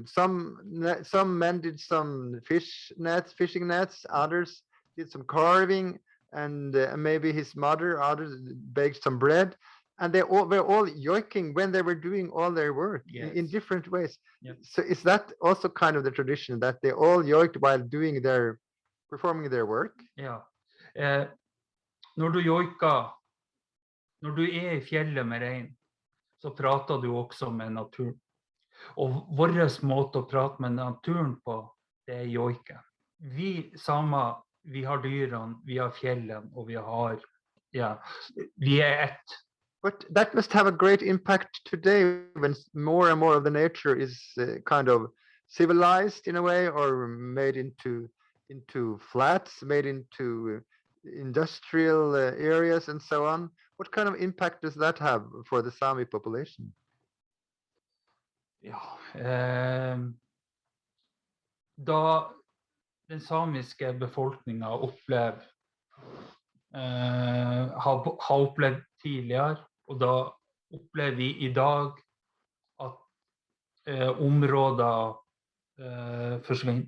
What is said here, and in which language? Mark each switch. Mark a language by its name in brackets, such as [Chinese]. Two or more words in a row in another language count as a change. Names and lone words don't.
[English] Some men did some fishing nets, others did some carving, and maybe his mother, others baked some bread, and they were all joiking when they were doing all their work in different ways. Yep. So is that also kind of the tradition that they all joiked while performing their work? [Norwegian] Ja. Når du joiker, når du er i fjellet med rein, så prater du også med naturen. Og vår måte å prate med naturen på, det er joiken. Vi samer, vi har dyrene, vi har fjellen, og vi er ett. [English] But that must have a great impact today when more and more of the nature is kind of civilized in a way, or made into flats, made into industrial areas and so on. What kind of impact does that have for the Sami population? [Norwegian] Da den samiske befolkningen har opplevd tidligere, og da opplever vi i dag at områder forsvinner.